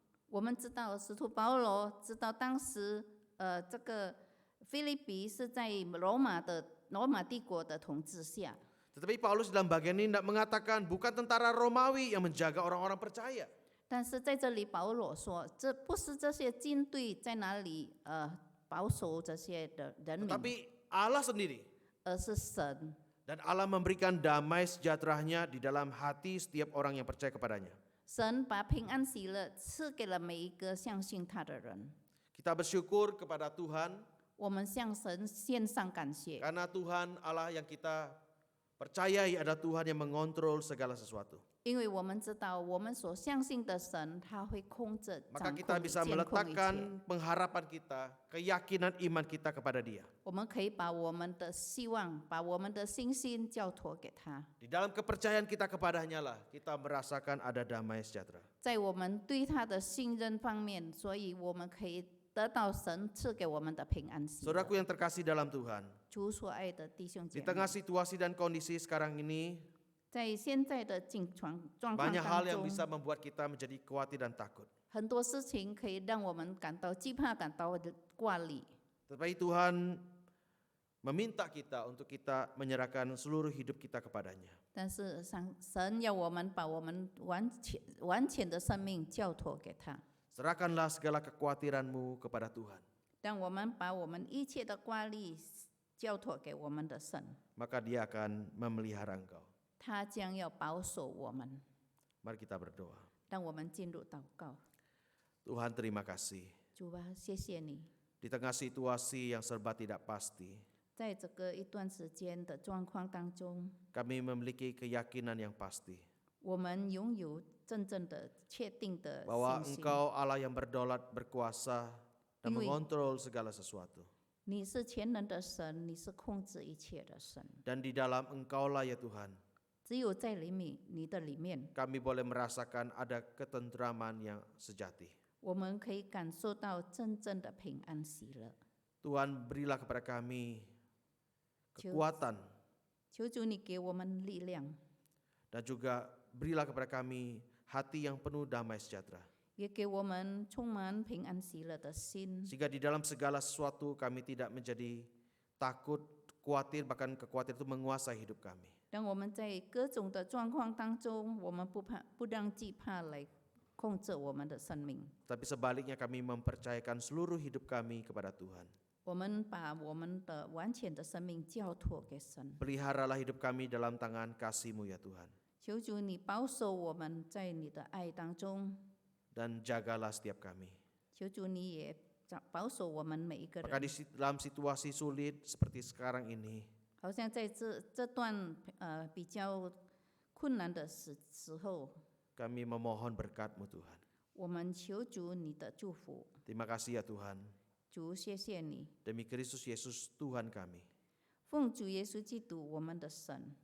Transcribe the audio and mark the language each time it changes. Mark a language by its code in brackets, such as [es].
[zh] 我们知道使徒保罗知道当时这个腓立比是在罗马帝国的统治下， [id] Tetapi Paulus dalam bagian ini tidak mengatakan bukan tentara Romawi yang menjaga orang-orang percaya. [zh] 但是在这里保罗说，这不是这些军队在哪里保守这些的人民， [id] Tetapi Allah sendiri. [zh] 而是神。 [id] Dan Allah memberikan damai sejahteranya di dalam hati setiap orang yang percaya kepadanya. [zh] 神把平安喜乐赐给了每一个相信他的人。 [id] Kita bersyukur kepada Tuhan [zh] 我们向神献上感谢， [id] karena Tuhan Allah yang kita percayai adalah Tuhan yang mengontrol segala sesuatu. [zh] 因为我们知道我们所相信的神，他会控制、 [id] Maka [zh] 掌 [id] kita [zh] 控、 [id] bisa [zh] 监控一切。 [id] meletakkan pengharapan kita, keyakinan iman kita kepada Dia. [zh] 我们可以把我们的希望、把我们的信心交托给他。 [id] Di dalam kepercayaan kita kepadanya lah kita merasakan ada damai sejahtera. [zh] 在我们对他的信任方面，所以我们可以得到神赐给我们的平安喜乐。 [id] Saudaraku yang terkasih dalam Tuhan, [zh] 主所爱的弟兄 [id] di [zh] 姐妹， [id] tengah situasi dan kondisi sekarang ini, [zh] 在现在的状况 [id] banyak hal [zh] 当 [id] yang [zh] 中， [id] bisa membuat kita menjadi khawatir dan takut. [zh] 很多事情可以让我们感到惧怕，感到挂虑。 [id] Tetapi Tuhan meminta kita untuk kita menyerahkan seluruh hidup kita kepadanya. [zh] 但是神要我们把我们完全的生命交托给他， [id] Serahkanlah segala kekhawatiranmu kepada Tuhan. [zh] 让我们把我们一切的挂虑交托给我们的神， [id] Maka dia akan memelihara engkau. [zh] 他将要保守我们。 [id] Mari kita berdoa. [zh] 让我们进入祷告。 [id] Tuhan terima kasih. [zh] 主啊，谢谢你， [id] Di tengah situasi yang serba tidak pasti, [zh] 在这个一段时间的状况当中， [id] kami memiliki keyakinan yang pasti [zh] 我们拥有真正的、确定的 [id] bahwa [zh] 信心。 [id] Engkau Allah yang berdaulat, berkuasa, dan Iwi. mengontrol segala sesuatu. [zh] 你是全能的神，你是控制一切的神。 [id] Dan di dalam Engkaulah ya Tuhan, [zh] 只有在你的里面， [id] kami boleh merasakan ada ketentraman yang sejati. [zh] 我们可以感受到真正的平安喜乐。 [id] Tuhan berilah kepada kami Cium. kekuatan [zh] 求主你给我们力量， [id] dan juga berilah kepada kami hati yang penuh damai sejahtera. [zh] 也给我们充满平安喜乐的心， [id] Sehingga di dalam segala sesuatu kami tidak menjadi takut, khawatir, bahkan kekhawatiran itu menguasai hidup kami. [zh] 让我们在各种的状况当中，我们不让惧怕来控制我们的生命。 [id] Tapi sebaliknya kami mempercayakan seluruh hidup kami kepada Tuhan. [zh] 我们把我们的完全的生命交托给神， [id] Peliharalah hidup kami dalam tangan kasih-Mu ya Tuhan. [zh] 求主你保守我们在你的爱当中， [id] Dan jagalah setiap kami. [zh] 求主你也保守我们每一个 [id] Maka [zh] 人。 [id] dalam situasi sulit seperti sekarang ini, [zh] 好像在这段比较困难的时候， [id] kami memohon berkat-Mu Tuhan. [zh] 我们求主你的祝福。 [id] Terima kasih ya Tuhan. [zh] 主，谢谢你， [id] Demi Kristus Yesus Tuhan kami. [zh] 奉主耶稣基督我们的神，